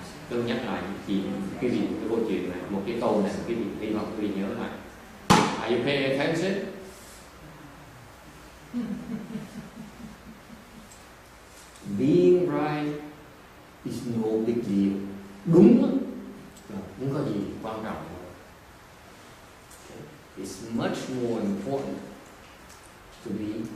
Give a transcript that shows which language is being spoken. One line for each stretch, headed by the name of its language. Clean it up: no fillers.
Vietnamese: Tôi nhắc lại chị quý vị cái câu chuyện này, một cái câu này quý vị hy vọng quý vị nhớ lại.
English: Are you paying attention? Being right is no big deal.
Vietnamese: Đúng không có gì quan trọng.
English: It's much more important to be.